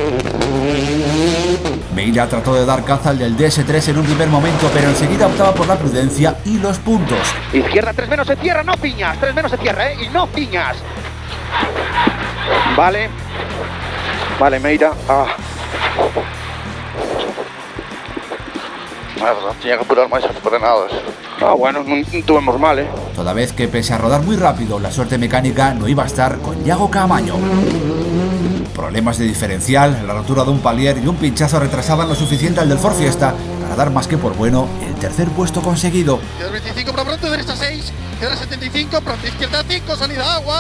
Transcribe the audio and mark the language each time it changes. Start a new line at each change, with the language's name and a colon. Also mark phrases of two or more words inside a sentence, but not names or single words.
Spanish: Meira trató de dar caza al del DS3 en un primer momento, pero enseguida optaba por la prudencia y los puntos. Izquierda, 3 menos se cierra, no piñas. 3 menos se cierra, y no piñas. Vale, Meira.
Galician: Tenía que apurar máis as frenadas. Bueno, non tuvemos mal,
Spanish: Toda vez que, pese a rodar muy rápido, la suerte mecánica no iba a estar con Yago Caamaño. Problemas de diferencial, la rotura de un palier y un pinchazo retrasaban lo suficiente al del Ford Fiesta para dar más que por bueno el tercer puesto conseguido. Izquierda 25, para pronto, derecha 6. Izquierda 75, pronto, izquierda 5, salida agua.